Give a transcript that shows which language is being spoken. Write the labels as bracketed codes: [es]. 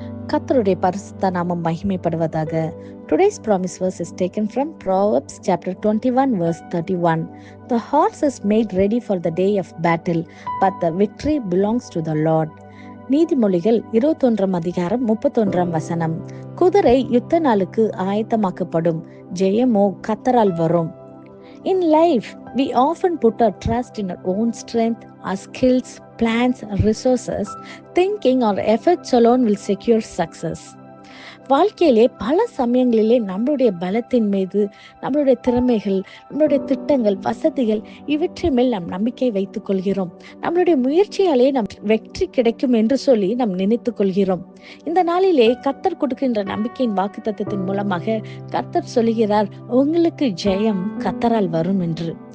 [ta] கர்த்தருடைய பரிசுத்த நாமம் மகிமைப்படுவதாக. [en] Today's promise verse is taken from Proverbs chapter 21 verse 31. The horse is made ready for the day of battle, but the victory belongs to the Lord. [ta] நீதிமொழிகள் 21 அதிகாரம் 31 வசனம். குதிரை யுத்த நாளுக்கு ஆயத்தமாக்கப்படும், ஜெயமோ கர்த்தரால் வரும். [en] In life, we often put our trust in our own strength, our skills, plans, resources, thinking our efforts alone will secure success. [ta] வாழ்க்கையிலே பல சமயங்களிலே நம்மளுடைய பலத்தின் மீது, நம்மளுடைய திறமைகள், நம்மளுடைய திட்டங்கள், வசதிகள் இவற்றை மேல் நாம் நம்பிக்கை வைத்துக் கொள்கிறோம். நம்மளுடைய முயற்சியாலே நம் வெற்றி கிடைக்கும் என்று சொல்லி நாம் நினைத்துக் கொள்கிறோம். இந்த நாளிலே கர்த்தர் கொடுக்கின்ற நம்பிக்கையின் வாக்குத்தத்தத்தின் மூலமாக கர்த்தர் சொல்லுகிறார், உங்களுக்கு ஜெயம் கர்த்தரால் வரும் என்று.